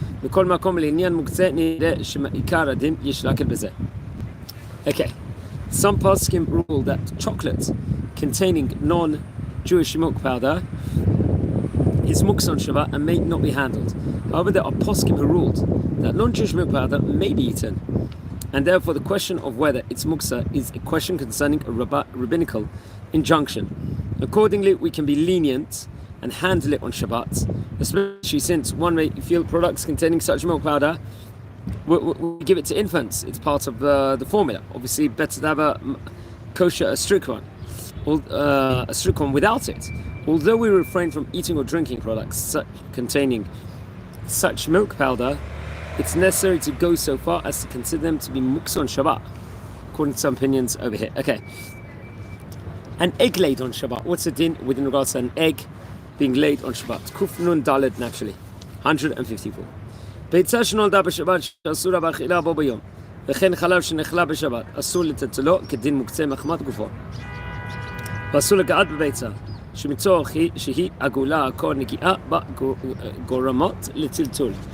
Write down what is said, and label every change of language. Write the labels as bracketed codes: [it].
[he] בכל מקום לעניין מוקצה נראה שמעיקר הדין יש להקל בזה. [en] Okay, some poskim rule that chocolate containing non-Jewish milk powder is muksa on Shabbat and may not be handled. However, there are poskim who ruled that non-Jewish milk powder may be eaten. And therefore the question of whether it's muksa is a question concerning a rabbinical injunction. Accordingly, we can be lenient and handle it on Shabbat, especially since one may feel products containing such milk powder, we give it to infants. It's part of the formula. Obviously, better to have a kosher, a strict one without it. Although we refrain from eating or drinking products containing such milk powder, it's necessary to go so far as to consider them to be muksa on Shabbat, according to some opinions over here. Okay. An egg laid on Shabbat. What's the din with regards to an egg being laid on Shabbat? Kuf nun daled, naturally. 154. [he] ביצה שנולדה בשבת שאסור באכילה בו ביום, וכן חלב שנחלה בשבת, אסור לטלטלו כדין מוקצה מחמת גופו. ואסור לגעת בביצה, שמצורך שהיא עגולה הכל נגיעה בגורמות לטלטול.